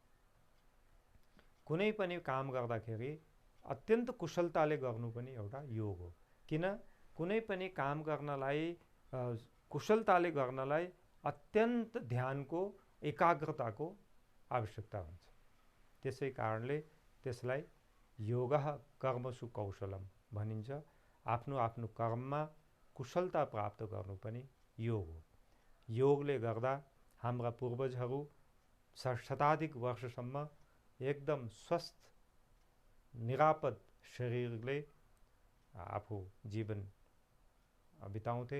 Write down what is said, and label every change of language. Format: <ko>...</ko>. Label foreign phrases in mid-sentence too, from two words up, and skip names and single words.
<ne>कुनै पनि काम गर्दाखेरि अत्यन्त कुशलताले गर्नु पनि एउटा योग हो। किन कुनै पनि काम गर्नलाई कुशलताले गर्नलाई अत्यन्त ध्यानको, एकाग्रताको आवश्यकता हुन्छ। त्यसै कारणले त्यसलाई</ne> <sa>योगः कर्मसु कौशलम</sa> <ne>भनिन्छ। आफ्नो कर्ममा कुशलता प्राप्त गर्नु पनि योग हो। योगले गर्दा हाम्रा पूर्वजहरू शताधिक वर्षसम्म एकदम स्वस्थ निरापद शरीरले आफू जीवन बिताउँथे।</ne>